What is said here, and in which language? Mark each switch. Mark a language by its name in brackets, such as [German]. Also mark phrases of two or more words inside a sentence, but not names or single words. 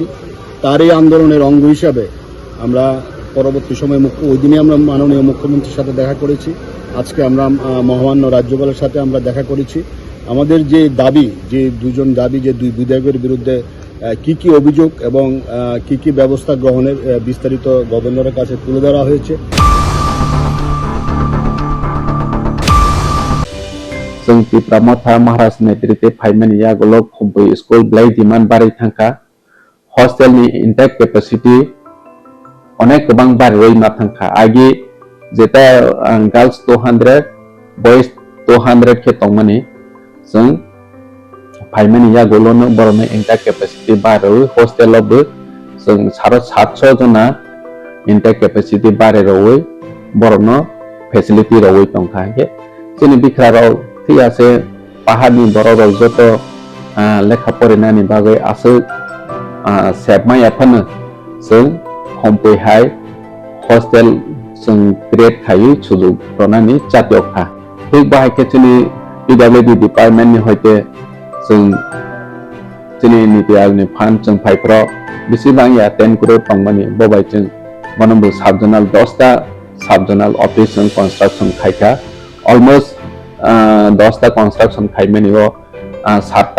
[Bangla] তারই আন্দোলনের অঙ্গ হিসাবে আমরা পরবর্তী সময়ে ওই দিনে আমরা মাননীয় মুখ্যমন্ত্রীর সাথে দেখা করেছি। আজকে আমরা মহামান্য রাজ্যপালের সাথে আমরা দেখা করেছি। আমাদের যে দাবি, যে দুই বিধায়কের বিরুদ্ধে কি কি অভিযোগ এবং কি কি ব্যবস্থা গ্রহণের বিস্তারিত গভর্নরের কাছে তুলে ধরা হয়েছে। [Kok Borok] जों पिप्रामथा महाराज नेतृत्वे फाइमेन यागोलो खुबै स्कुल ब्लाइ डिमान्ड बारै थांखा हस्टेलनि [English] intake capacity [Kok Borok] अनेक गोबां बारै मा थांखा आगे जेता गर्ल्स 200 बॉयज 200 के तंगमानि जों फाइमेन यागोलो न बरनो [English] intake capacity [Kok Borok] बारै हस्टेलावबो जों 700 जना [English] intake capacity [Kok Borok] बारै रवै बरनो फेसिलिटी रवै तंखा के जोंनि बिखराराव [Bangla] আছে পাহাড়নি বড় যত লেখা [Kok Borok] फरायनायनि बागै आसो सेबमाय एफानो जों हमपैहाय हस्टेल जों क्रिएट खायो सुजुग प्रनानि जातियखा थिक बाहायके जोंनि [English] PWD department [Kok Borok] हयते जों जोंनि नीति आयगनि फान्ड जों फाइफ्राव बेसेबां 10 करोड़ तंबानि बबाय जों मनबो साबजोनाल 10टा [English] sub-zonal office [Kok Borok] जों कन्स्ट्राक्शन खायखा अलमोस्ट 10टा कन्स्ट्राक्शन खाइमेनि 7टा